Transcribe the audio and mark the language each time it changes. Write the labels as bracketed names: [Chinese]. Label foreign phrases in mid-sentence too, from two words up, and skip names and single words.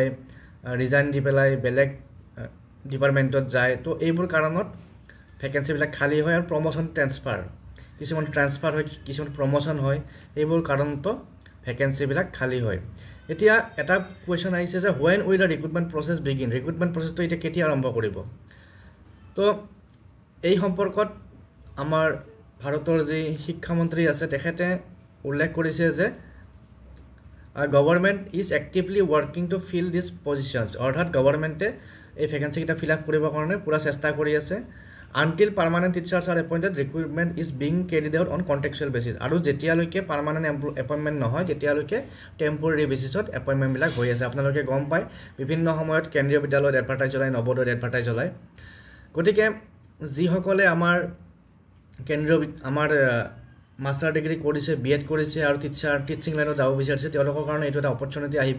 [Assamese] ৰিজাইন দি পেলাই বেলেগ ডিপাৰ্টমেন্টত যায় তো এইবোৰ কাৰণত ভ্যাকেন্সি বিলাক খালি হয় আৰু প্ৰমোশন ট্ৰান্সফাৰ কিছুমান ট্ৰান্সফাৰ হয় কিছুমান প্ৰমোশন হয় এইবোৰ কাৰণত ভ্যাকেন্সি বিলাক খালি হয় এতিয়া এটা কোৱেশ্চন আহিছে যে [English] when will the recruitment process begin recruitment process [Assamese] তো এটা কেতিয়া আৰম্ভ কৰিব তো এই সম্পৰ্কত আমাৰ ভাৰতৰ যি শিক্ষা মন্ত্ৰী আছে তেখেতে উল্লেখ কৰিছে যে [English] government is actively working to fill this positions [Assamese] অৰ্থাৎ গভৰ্ণমেন্টে এই ভ্যাকেন্সি কিটা ফিল আপ কৰিবৰ কাৰণে পুৰা চেষ্টা কৰি আছে [English] until permanent teachers are appointed recruitment is being carried out on contractual basis আৰু [Assamese] যেতিয়ালৈকে পার্মানেন্ট এপয়েন্টমেন্ট নহয় তেতিয়ালৈকে টেম্পোৰাৰি বেসিছত এপয়েন্টমেন্ট বিলাক হৈ আছে আপোনালোকে গম পায় বিভিন্ন সময়ত কেন্দ্ৰীয় বিদ্যালয়ত এডভাৰটাইজ চলাই নৱোদয়ত এডভাৰটাইজ চলাই গতিকে যি সকলে আমাৰ কেন্দ্ৰীয় আমাৰ মাষ্টাৰ ডিগ্ৰী কৰিছে বিএড কৰিছে আৰু টিচিং লাইনত যাব বিচাৰিছে তেওঁলোকৰ কাৰণে এটো এটা অপৰচুনিটি আহিব